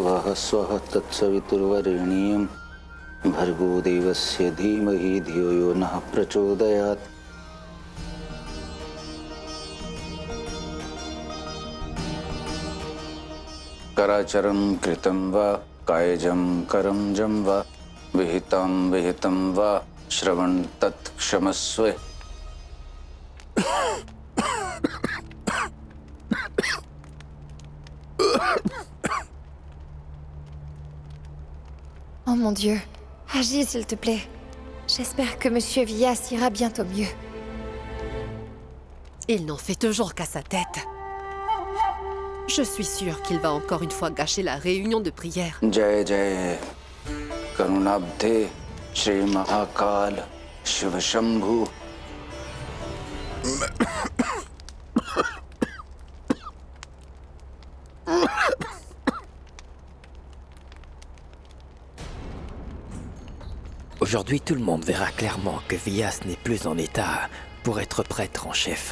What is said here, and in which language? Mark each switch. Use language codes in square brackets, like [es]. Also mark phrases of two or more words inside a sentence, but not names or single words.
[sa] स्वः तत्सवितुर्वरेण्यं भर्गो देवस्य धीमहि धियो यो नः प्रचोदयात्। कराचरं कृतं वा कायजं करंजं वा विहितं वा श्रवण तत्क्षमस्व। [fr] Oh mon Dieu, agis s'il te plaît. J'espère que Monsieur Villas ira bientôt mieux. Il n'en fait toujours qu'à sa tête. Je suis sûre qu'il va encore une fois gâcher la réunion de prière. [sa] जय जय करुणाब्धे श्री महाकाल शिव शंभु। [fr] Aujourd'hui, tout le monde verra clairement que Villas n'est plus en état pour être prêtre en chef.